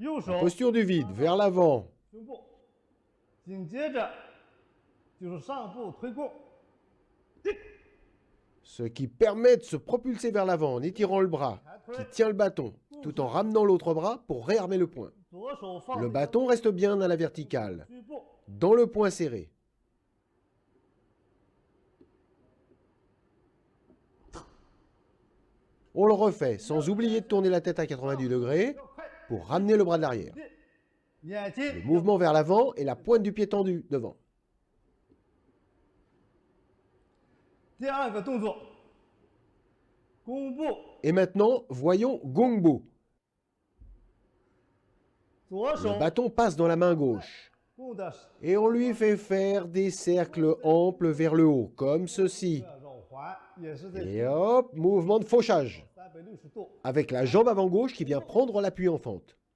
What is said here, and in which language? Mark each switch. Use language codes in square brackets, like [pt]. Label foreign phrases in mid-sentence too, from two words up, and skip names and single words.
[fr] La posture du vide, vers l'avant. [zh] 胸部，紧接着就是上步推弓， [fr] Ce qui permet de se propulser vers l'avant en étirant le bras qui tient le bâton, tout en ramenant l'autre bras pour réarmer le poing. [zh] 左手放 [fr] Le [zh] 在 [fr] bâton reste bien à la verticale, [zh] 虚步， [fr] dans le poing serré. On le refait sans oublier de tourner la tête à 90 degrés [zh] 要快， [fr] pour ramener le bras de l'arrière. [zh] 眼 [fr] Le [zh] 睛 [fr] mouvement vers l'avant et la pointe du pied tendu devant. [zh] 第二个动作，弓步， [fr] Et maintenant, voyons Gongbo. [zh] 左手 [fr] Le bâton passe dans la main gauche [zh] 弓的 [fr] et on lui fait faire des cercles amples vers le haut, comme ceci. [zh] 绕环，也是在 [fr] Et hop, mouvement de fauchage, [zh] 360度， [fr] avec la jambe avant gauche qui vient prendre l'appui en fente.